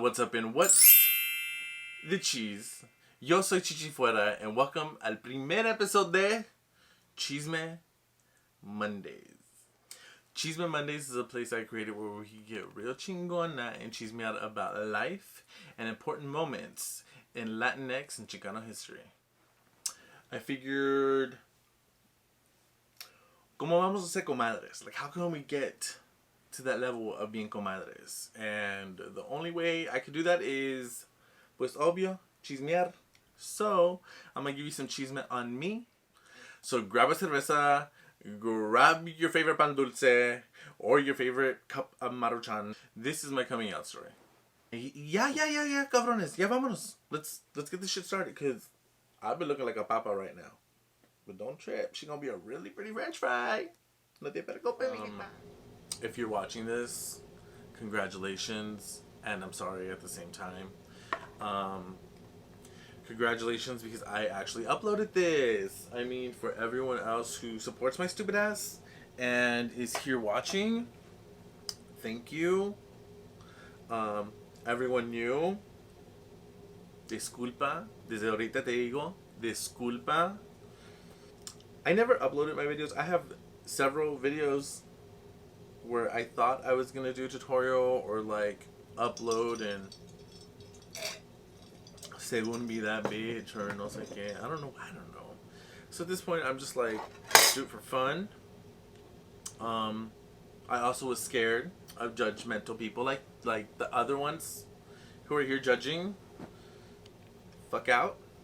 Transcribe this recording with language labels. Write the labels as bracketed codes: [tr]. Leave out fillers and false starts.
[en] What's up and what's the cheese? [es] Yo soy Fuera [en] and welcome [es] al primer episodio de Chisme Mondays. [en] Chisme Mondays is a place I created where we can get real chingona and chisme out about life and important moments in Latinx and Chicano history. I figured, [es] ¿cómo vamos a ser comadres? [en] Like, how can we get to that level of being comadres? And the only way I could do that is, [es] pues obvio, chismear. [en] So, I'm going to give you some chisme on me. So, grab a cerveza, grab your favorite pan dulce, or your favorite cup of maruchan. This is my coming out story. Yeah, cabrones. [es] Ya vámonos. [en] Let's get this shit started, because I've been looking like a papa right now. But don't trip. She's going to be a really pretty french fry. [es] No te preocupes, [en] if you're watching this, congratulations. And I'm sorry at the same time. Congratulations, because I actually uploaded this. I mean, for everyone else who supports my stupid ass and is here watching, thank you. Everyone new, disculpa. [es] Desde ahorita te digo, disculpa. [en] I never uploaded my videos. I have several videos where I thought I was gonna do a tutorial or like upload and según be that bitch or [es] no sé qué. [en] I don't know. So at this point, I'm just like, do it for fun. I also was scared of judgmental people, like the other ones who are here judging. Fuck out.